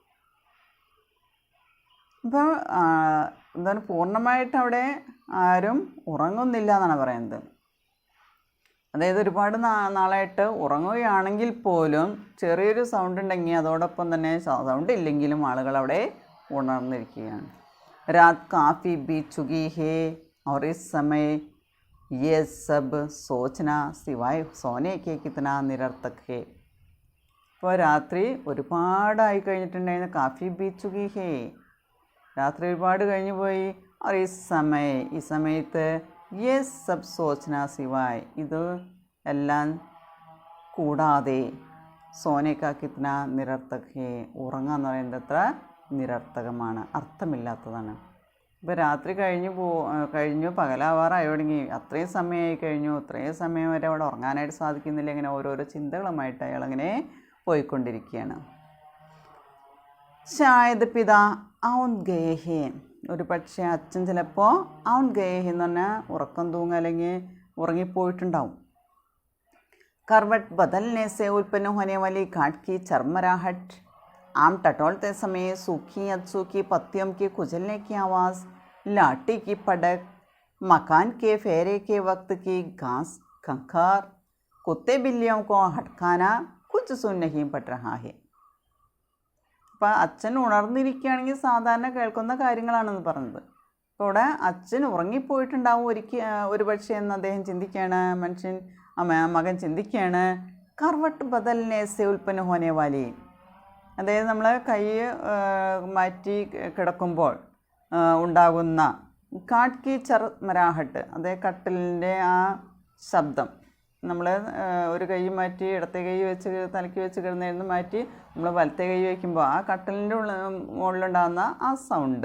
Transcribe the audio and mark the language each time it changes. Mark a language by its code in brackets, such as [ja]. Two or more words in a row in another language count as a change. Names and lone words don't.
[ml] അപ്പോൾ എന്താണ്, പൂർണ്ണമായിട്ട് അവിടെ ആരും ഉറങ്ങുന്നില്ല എന്നാണ് പറയുന്നത്. അതായത് ഒരുപാട് നാളായിട്ട് ഉറങ്ങുകയാണെങ്കിൽ പോലും ചെറിയൊരു സൗണ്ട് ഉണ്ടെങ്കിൽ അതോടൊപ്പം തന്നെ സൗണ്ട് ഇല്ലെങ്കിലും ആളുകൾ അവിടെ ഉണർന്നിരിക്കുകയാണ്. [hi] रात काफ़ी बीत चुकी है और इस समय ये सब सोचना सिवाय सोने के कितना निरर्थक है. [ml] ഇപ്പോൾ രാത്രി ഒരുപാടായി കഴിഞ്ഞിട്ടുണ്ടായിരുന്നു. [hi] काफ़ी बीत चुकी है, [ml] രാത്രി ഒരുപാട് കഴിഞ്ഞു പോയി. [hi] और इस समय, [ml] ഈ സമയത്ത് [hi] ये सब सोचना सिवाय, [ml] ഇത് എല്ലാം കൂടാതെ [hi] सोने के कितना निरर्थक है, [ml] ഉറങ്ങുക എന്ന് പറയുന്നത് എത്ര നിരർത്ഥകമാണ്, അർത്ഥമില്ലാത്തതാണ്. ഇപ്പോൾ രാത്രി കഴിഞ്ഞു പകലാവാറായി തുടങ്ങി, അത്രയും സമയമായി കഴിഞ്ഞു, അത്രയും സമയം വരെ അവിടെ ഉറങ്ങാനായിട്ട് സാധിക്കുന്നില്ല. ഇങ്ങനെ ഓരോരോ ചിന്തകളുമായിട്ട് അയാളങ്ങനെ പോയിക്കൊണ്ടിരിക്കുകയാണ്. [hi] शायद पिता ऊँघ गए हैं, [ml] ഒരു പക്ഷേ അച്ഛൻ ചിലപ്പോൾ [hi] ऊँघ गए [ml] എന്ന് പറഞ്ഞാൽ ഉറക്കം തൂങ്ങുക അല്ലെങ്കിൽ ഉറങ്ങിപ്പോയിട്ടുണ്ടാവും. [hi] करवट बदलने से उत्पन्न होने वाली गांठ की चरमराहट, आम टटोलते समय सूखी अधसूखी पत्तियों के कुचलने की आवाज़, लाठी की पड़क, मकान के फेरे के वक्त की घास खंखार, कुत्ते बिल्लियों को हटकाना कुछ सुन नहीं पड़ रहा है. [ml] അപ്പോൾ അച്ഛൻ ഉണർന്നിരിക്കുകയാണെങ്കിൽ സാധാരണ കേൾക്കുന്ന കാര്യങ്ങളാണെന്ന് പറഞ്ഞത്. അപ്പോൾ ഇവിടെ അച്ഛൻ ഉറങ്ങിപ്പോയിട്ടുണ്ടാവും ഒരു പക്ഷേ എന്ന് അദ്ദേഹം ചിന്തിക്കുകയാണ്. മകൻ ചിന്തിക്കുകയാണ്. [hi] करवट बदलने से उत्पन्न होने वाली, [ml] അതായത് നമ്മൾ കൈ മാറ്റി കിടക്കുമ്പോൾ ഉണ്ടാകുന്ന [hi] खाट की चरमराहट, [ml] അതായത് കട്ടിലിൻ്റെ ആ ശബ്ദം, നമ്മൾ ഒരു കൈ മാറ്റി ഇടത്തെ കൈ വെച്ച് തലയ്ക്ക് വെച്ച് കിടന്നിരുന്ന് മാറ്റി നമ്മൾ വലത്തെ കൈ വയ്ക്കുമ്പോൾ ആ കട്ടിലിൻ്റെ മുകളിലുണ്ടാകുന്ന ആ സൗണ്ട്.